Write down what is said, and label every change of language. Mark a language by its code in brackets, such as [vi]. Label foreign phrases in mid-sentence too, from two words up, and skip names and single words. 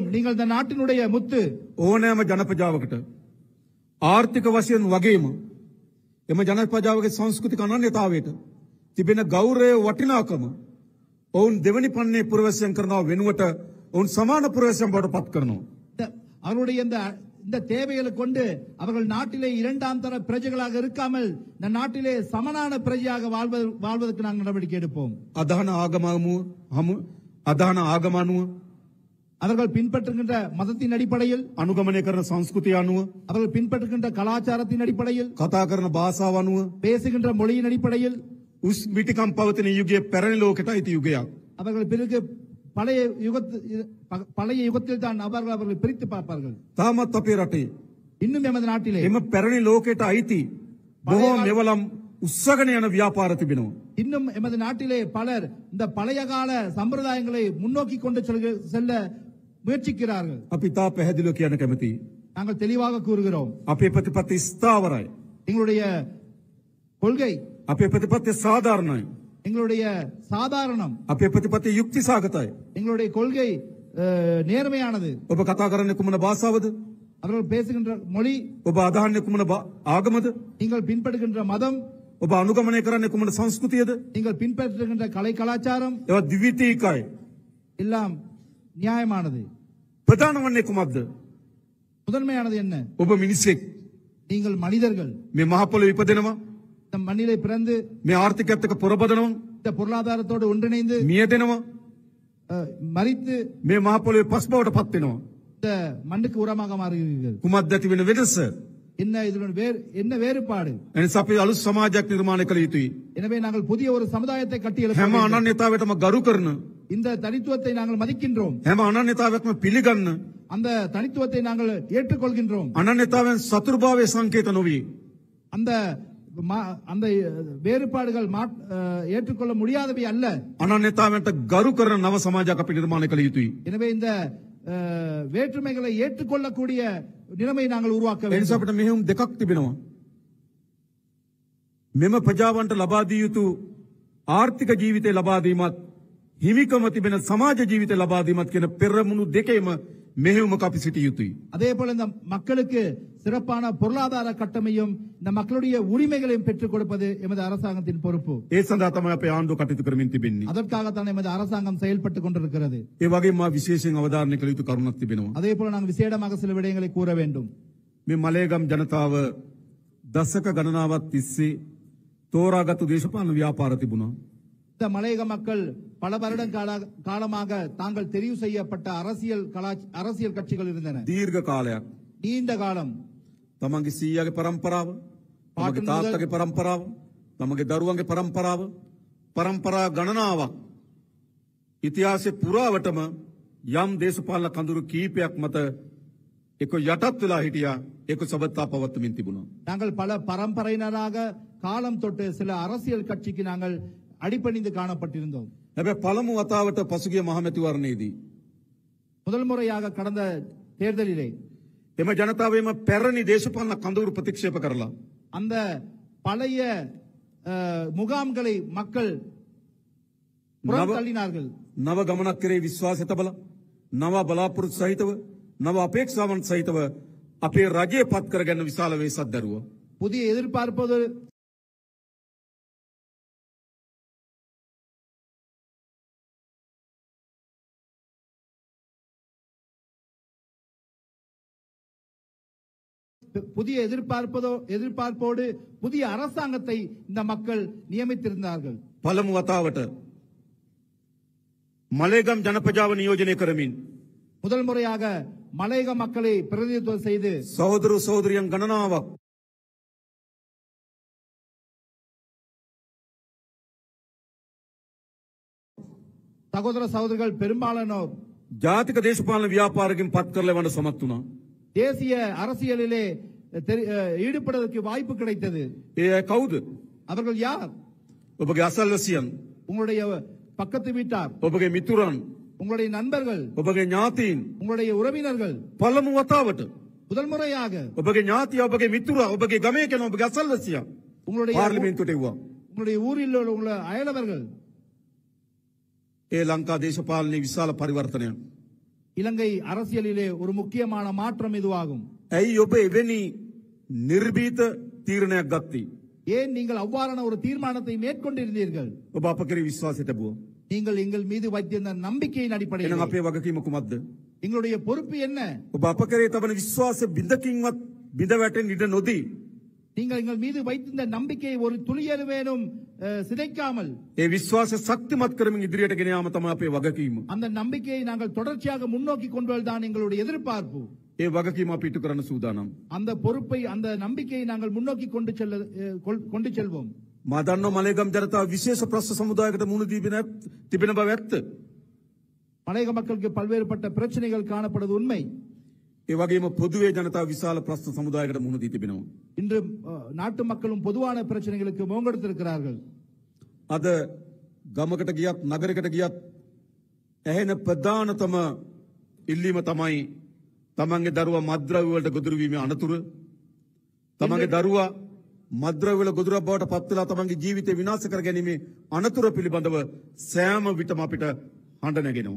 [ta] நீங்கள் இந்த நாட்டினுடைய முத்து. [si] ඕනෑම ජනපජාවකට ආර්ථික වශයෙන් වගේම එම ජනපජාවගේ සංස්කෘතික අනන්‍යතාවයට තිබෙන ගෞරවය වටිනාකම ඔවුන් දෙවනි පන්නේ පුරවැසියන් කරනවා වෙනුවට ඔවුන් සමාන පුරවැසියන් බවට පත් කරනවා. [ta] அவருடைய இந்த தேவைகளை கொண்டு அவர்கள் நாட்டிலே இரண்டாம் தர பிரஜைகளாக இருக்காமல் இந்த நாட்டிலே சமனான பிரஜையாக வாழ்வதற்கு நாங்கள் நடவடிக்கை எடுப்போம். [si] අදහන ආගමනුව [ta] அவர்கள் பின்பற்றுகின்ற மதத்தின் அடிப்படையில், [si] අනුගමනය කරන සංස්කෘතිය අනුව, [ta] அவர்கள் பின்பற்றுகின்ற கலாச்சாரத்தின் அடிப்படையில், [si] කතා කරන භාෂාව අනුව, [ta] பேசுகின்ற மொழியின் அடிப்படையில் [si] උස් මිටිකම් පවතින යුගයේ පැරණි ලෝකයට අයිති යුගයක්. [ta] அவர்கள் பிறகு பழைய யுகத்தில் தான் அவர்கள் பிரித்து பார்ப்பார்கள். [si] තාමත් අපේ රටේ [ta] இன்னும் எமது நாட்டிலே [si] එම පැරණි ලෝකයට අයිති බොහෝ මෙවලම් උස්සගෙන යන ව්‍යාපාර තිබෙනවා. [ta] இன்னும் எமது நாட்டிலே பலர் இந்த பழைய கால சம்பிரதாயங்களை முன்னோக்கி கொண்டு செல்ல முயற்சிக்கிறார்கள். [si] අපි තා පැහැදිලිව කියන්න කැමතියි. [ta] நாங்கள் தெளிவாக கூறுகிறோம். [si] අපේ ප්‍රතිපත්ති ස්ථාවරයි. [ta] எங்களுடைய கொள்கை, [si] අපේ ප්‍රතිපත්ති සාධාරණයි. [ta] எங்களுடைய சாதாரணம், [si] අපේ ප්‍රතිපත්ති යුක්ති සාගතයි. [ta] எங்களுடைய கொள்கை நேர்மையானது. [si] ඔබ කතා කරන්නේ කුමන භාෂාවද? [ta] அவர்கள் பேசுகின்ற மொழி, [si] ඔබ අදහන්නේ කුමන ආගමද? [ta] நீங்கள் பின்பற்றுகின்ற மதம், [si] ඔබ අනුගමනය කරන්නේ කුමන සංස්කෘතියද? [ta] நீங்கள் பின்பற்றுகின்ற கலை கலாச்சாரம் [si] ඒවා ද්විතීකයි. [ta] எல்லாம் நியாயமானது. [si] ප්‍රධාන වන්නේ කුමක්ද? [ta] முதன்மையானது என்ன? [si] ඔබ මිනිසෙක්. [ta] நீங்கள் மனிதர்கள். [si] මේ මහ පොළොවේ ඉපදෙනවා. [ta] இந்த மண்ணிலே பிறந்து [si] මේ ආර්ථිකයත් එක්ක පොරබදනවා. [ta] இந்த பொருளாதாரத்தோடு ஒன்றிணைந்து [si] මියදෙනවා. [ta] மரித்து [si] මේ මහ පොළොවේ පස් බවට පත් වෙනවා. [ta] இந்த மண்ணுக்கு உரமாக மாறுகிறீர்கள். [si] කුමක්ද ඇති වෙන වෙනස? [ta] என்ன இதனுடன் என்ன வேறுபாடு? [si] එනිසා අපි අලුත් සමාජයක් නිර්මාණය කළ යුතුයි. [ta] எனவே நாங்கள் புதிய ஒரு சமுதாயத்தை கட்டி எழுப்ப [si] හැම [ta] வேண்டும். [si] අනන්‍යතාවයටම ගරු කරන, [ta] இந்த தனித்துவத்தை நாங்கள் மதிக்கின்றோம். [si] හැම අනන්‍යතාවයක්ම පිළිගන්න, [ta] அந்த தனித்துவத்தை நாங்கள் ஏற்றுக்கொள்கின்றோம். [si] අනන්‍යතාවයන් සතුරුභාවයේ සංකේත නොවේ. [ta] அந்த அந்த வேறுபாடுகள் ஏற்றுக்கொள்ள முடியாதவை அல்ல. [si] අනන්‍යතාවයන්ට ගරු කරන නව සමාජයක් අපි නිර්මාණය කළ යුතුයි. [ta] எனவே இந்த வேற்றுமைகளை ஏற்றுக்கொள்ளக்கூடிய நிலைமை நாங்கள் உருவாக்க [si] ඒ නිසා [ta] வேண்டும். [si] අපිට මෙහෙයුම් දෙකක් තිබෙනවා. මෙම ප්‍රජාවන්ට ලබා දිය යුතු ආර්ථික ජීවිතය ලබා දීමත් හිමිකම තිබෙන සමාජ ජීවිතය ලබා දීමත් කියන පෙරමුණු දෙකේම මෙහෙයුමක් අපි සිටිය යුතුයි. [ta] அதே போல இந்த மக்களுக்கு சிறப்பான பொருளாதார கட்டமையும் இந்த மக்களுடைய உரிமைகளையும் பெற்றுக் கொடுப்பது எமது அரசாங்கத்தின் பொறுப்பு. [si] ඒ සඳහා තමයි අපේ ආණ්ඩුව කටයුතු කරමින් තිබෙන්නේ. [ta] அதற்காகத்தான் எமது அரசாங்கம் செயல்பட்டுக் கொண்டிருக்கிறது. [si] ඒ වගේම මා විශේෂයෙන් අවධාරණය කළ යුතු කරුණක් තිබෙනවා. [ta] அதே போல நாங்கள் விசேடமாக சில விடயங்களை கூற வேண்டும். [si] මේ මලේගම් ජනතාව දශක ගණනාවක් තිස්සේ තෝරාගත්තු දේශපාලන ව්‍යාපාර තිබුණා. [ta] இந்த மலையக மக்கள் பல வருடம் காலமாக தாங்கள் தெரிவு செய்யப்பட்ட அரசியல் கட்சிகள் இருந்தன. [si] දීර්ඝ කාලයක් [ta] நீண்ட காலம் [si] තමන්ගේ සීයාගේ පරම්පරාව, තමන්ගේ තාත්තගේ පරම්පරාව, තමන්ගේ දරුවන්ගේ පරම්පරාව, පරම්පරා ගණනාවක් ඉතිහාසයේ පුරාවටම යම් දේශපාලන කඳුරු කීපයක් මත එක යටත් වෙලා හිටියා. ඒක සබත්තා පවත්වමින් තිබුණා. [ta] நாங்கள் பல பரம்பரையினராக காலம் தொட்டு சில அரசியல் கட்சிக்கு நாங்கள் அடிபணிந்து காணப்பட்டிருந்தோம். [si] හැබැයි පළමු වතාවට පසුගිය මහමැතිවරණයේදී [ta] முதல் முறையாக கடந்த தேர்தலிலே [si] එම ජනතාවේම පැරණි දේශපාලන කඳවුරු ප්‍රතික්ෂේප කරලා [ta] அந்த பழைய முகாம்களை மக்கள் புறந்தள்ளினார்கள். [si] නව ගමනක් කරේ විශ්වාසය තබලා නව බලාපොරොත්තු සහිතව නව අපේක්ෂාවන් සහිතව අපේ රජය පත් කරගන්න විශාල වේසක් දරුවා. [ta] புதிய எதிர்பார்ப்பது புதிய எதிர்பார்ப்போடு புதிய அரசாங்கத்தை இந்த மக்கள் நியமித்திருந்தார்கள். [si] පළමු වතාවට මලේගම් ජනපජාව නියෝජනය කරමින් [ta] முதல் முறையாக மலையக மக்களை பிரதிநிதித்துவம் செய்து [si] සහෝදර සහෝදරියන් ගණනාවක් [ta] சகோதர சகோதரிகள் பெரும்பாலானோர் [si] ජාතික දේශපාලන ව්‍යාපාරකින් පත් කරලා වන්න සමත් වුණා. [ta] தேசிய அரசியலிலே ஈடுபடுவதற்கு வாய்ப்பு கிடைத்தது. [si] ඒ අය කවුද? [ta] அவர்கள் யார்? [si] ඔබගේ අසල්වැසියන්, [ta] உங்களுடைய பக்கத்து வீட்டார், [si] ඔබගේ මිතුරන්, [ta] உங்களுடைய நண்பர்கள், [si] ඔබගේ ඥාතීන්. [ta] உங்களுடைய உறவினர்கள். [si] පළමු වතාවට [ta] முதல் முறையாக [si] ඔබගේ ඥාතිය, ඔබගේ මිතුරා, ඔබගේ ගමේ කෙනා, ඔබගේ අසල්වැසියා [ta] உங்களுடைய [si] පාර්ලිමේන්තුවට එව්වා. [ta] உங்களுடைய ஊரில் உள்ள அயலவர்கள் [si] ඒ ලංකා දේශපාලනයේ විශාල පරිවර්තනයක්. [ta] இலங்கை அரசியலிலே ஒரு முக்கியமான மாற்றம் இதுவாகும். [si] ඇයි ඔබ එවැනි නිර්භීත තීරණයක් ගත්තේ? [ta] ஏன் நீங்கள் அவ்வாறான ஒரு தீர்மானத்தை மேற்கொண்டிருந்தீர்கள்? [si] ඔබ අප කෙරෙහි විශ්වාසය තිබුවා. [ta] நீங்கள் எங்கள் மீது வைத்திருந்த நம்பிக்கையின் [si] එහෙනම් [ta] அடிப்படையில் [si] අපේ වගකීම කුමක්ද? [ta] எங்களுடைய பொறுப்பு என்ன? [si] ඔබ අප කෙරෙහි තබන විශ්වාසය බිඳකින්වත් බිඳ වැටෙන්න ඉඩ නොදී [ta] நீங்கள் எங்கள் மீது வைத்திருந்த நம்பிக்கையை ஒரு துளியளவேனும் சிதைக்காமல் [si] ඒ විශ්වාසය ශක්තිමත් කරමින් ඉදිරියට ගෙන යාම තමයි අපේ වගකීම. [ta] அந்த நம்பிக்கையை நாங்கள் தொடர்ச்சியாக முன்னோக்கி கொண்டு வருவதுதான் எங்களுடைய எதிர்பார்ப்பு. [si] ඒ වගකීම අපි ඉටු කරන්න සූදානම්. [ta] அந்த பொறுப்பை அந்த நம்பிக்கையை நாங்கள் முன்னோக்கி கொண்டு செல்வோம். [si] මා දන්නවා මලේගම් ජනතාව විශේෂ ප්‍රශ්න සමුදායකට මුහුණ දී තිබෙන බව ඇත්ත. [ta] மலையக மக்களுக்கு பல்வேறுபட்ட பிரச்சனைகள் காணப்படுவது உண்மை. [si] ඒ වගේම පොදුවේ ජනතාව විශාල ප්‍රශ්න සමුදායකට මුහුණ දී තිබෙනවා. [ta] இன்று நாட்டு மக்களும் பொதுவான பிரச்சனைகளுக்கு முகங்கொடுத்திருக்கிறார்கள். [si] අද ගමකට ගියත් නගරයකට ගියත් ඇහෙන ප්‍රධානතම ඉල්ලීම තමයි තමන්ගේ දරුවා මත්ද්‍රව්‍ය වලට ගොදුරු වීමේ අනතුරු. තමන්ගේ දරුවා මත්ද්‍රව්‍ය වල ගොදුරක් බවට පත් වෙලා තමන්ගේ ජීවිතය විනාශ කර ගැනීමේ අනතුර පිළිබඳව සෑම විටම අපිට හඬ නැගෙනවා.